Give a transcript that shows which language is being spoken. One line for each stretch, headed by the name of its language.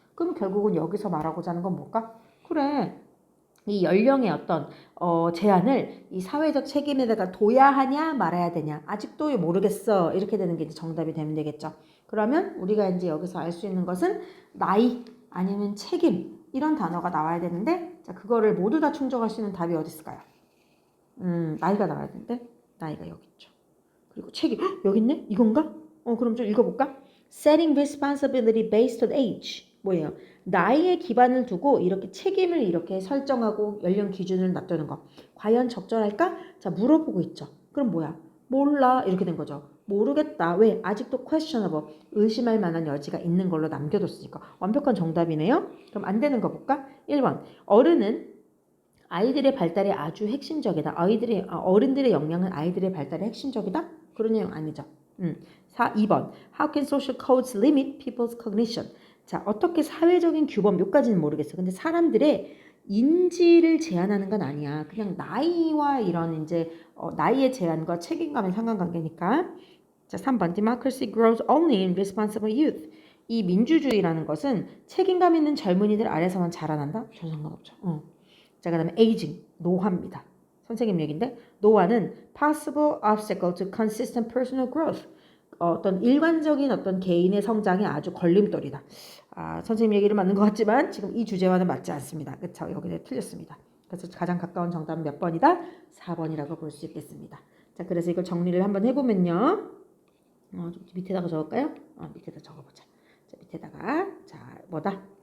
Korean: 그럼 결국은 여기서 말하고자 하는 건 뭘까? 그래. 이 연령의 어떤 제한을 이 사회적 책임에다가 둬야 하냐 말아야 되냐 아직도 모르겠어 이렇게 되는 게 이제 정답이 되면 되겠죠. 그러면 우리가 이제 여기서 알 수 있는 것은 나이 아니면 책임 이런 단어가 나와야 되는데 자 그거를 모두 다 충족할 수 있는 답이 어디 있을까요? 나이가 나와야 되는데 나이가 여기 있죠. 그리고 책임 여기 있네? 이건가? 그럼 좀 읽어볼까?
English: Setting responsibility based on age
Korean: 뭐예요? 나이에 기반을 두고 이렇게 책임을 이렇게 설정하고 연령 기준을 놔두는 거. 과연 적절할까? 자, 물어보고 있죠. 그럼 뭐야? 몰라. 이렇게 된 거죠. 모르겠다. 왜? 아직도 questionable. 의심할 만한 여지가 있는 걸로 남겨뒀으니까. 완벽한 정답이네요. 그럼 안 되는 거 볼까? 1번. 어른은 아이들의 발달에 아주 핵심적이다. 어른들의 역량은 아이들의 발달에 핵심적이다? 그런 내용 아니죠. 2번.
English: How can social codes limit people's cognition?
Korean: 자, 어떻게 사회적인 규범, 몇 가지는 모르겠어. 근데 사람들의 인지를 제한하는 건 아니야. 그냥 나이와 이런 이제 나이의 제한과 책임감의 상관관계니까. 자, 3번.
English: Democracy grows only in responsible youth.
Korean: 이 민주주의라는 것은 책임감 있는 젊은이들 아래서만 자라난다? 전 상관없죠. 자, 그 다음에 aging, 노화입니다. 선생님 얘기인데 노화는
English: possible obstacle to consistent personal growth.
Korean: 어떤 일관적인 어떤 개인의 성장에 아주 걸림돌이다. 선생님 얘기를 맞는 것 같지만 지금 이 주제와는 맞지 않습니다. 그렇죠? 여기는 틀렸습니다. 그래서 가장 가까운 정답은 몇 번이다? 4번이라고 볼 수 있겠습니다. 자, 그래서 이걸 정리를 한번 해보면요. 좀 밑에다가 적을까요? 밑에다 적어보자. 자, 밑에다가 자 뭐다?